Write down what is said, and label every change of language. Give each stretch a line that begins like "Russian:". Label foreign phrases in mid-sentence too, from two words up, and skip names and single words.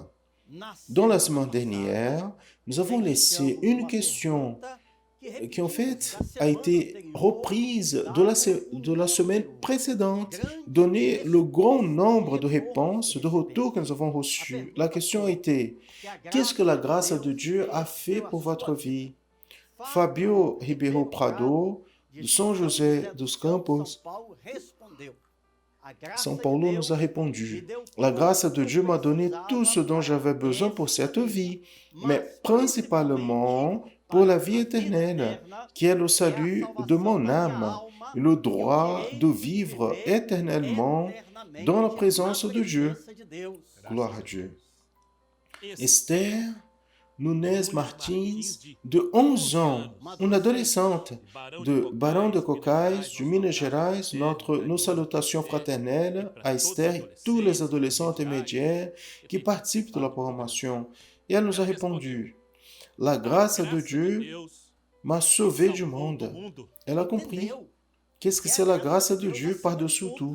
French: Dans la semaine dernière, nous avons laissé une question qui en fait a été reprise de la semaine précédente, donné le grand nombre de réponses, de retours que nous avons reçus. La question a été, qu'est-ce que la grâce de Dieu a fait pour votre vie? Fabio Ribeiro Prado, de São José dos Campos, São Paulo nous a répondu, la grâce de Dieu m'a donné tout ce dont j'avais besoin pour cette vie, mais principalement pour la vie éternelle, qui est le salut de mon âme, et le droit de vivre éternellement dans la présence de Dieu. Gloire à Dieu. Esther Nunes Martins, de 11 ans, une adolescente de Barão de Cocais, de Minas Gerais, nos salutations fraternelles à Esther et tous les adolescents intermédiaires qui participent de la programmation. Et elle nous a répondu, la grâce de Dieu m'a sauvé du monde. Elle a compris. Qu'est-ce que c'est la grâce de Dieu par-dessous tout?